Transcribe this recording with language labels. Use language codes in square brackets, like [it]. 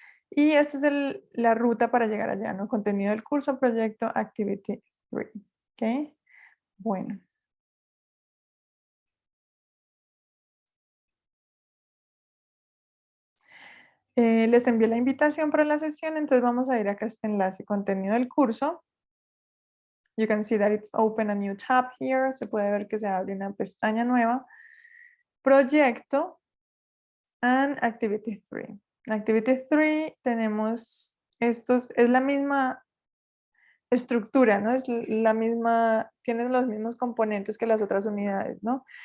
[es] Y esta es la ruta para llegar allá, ¿no? Contenido del curso, proyecto, activity 3. ¿Ok? Bueno. Les envié la invitación para la sesión, entonces vamos a ir acá a este enlace, contenido del curso. [en] You can see that it's open a new tab here. [es] Se puede ver que se abre una pestaña nueva. Proyecto and Activity 3. Activity 3 tenemos estos, es la misma estructura, ¿no? Es la misma, tienen los mismos componentes que las otras unidades, ¿no?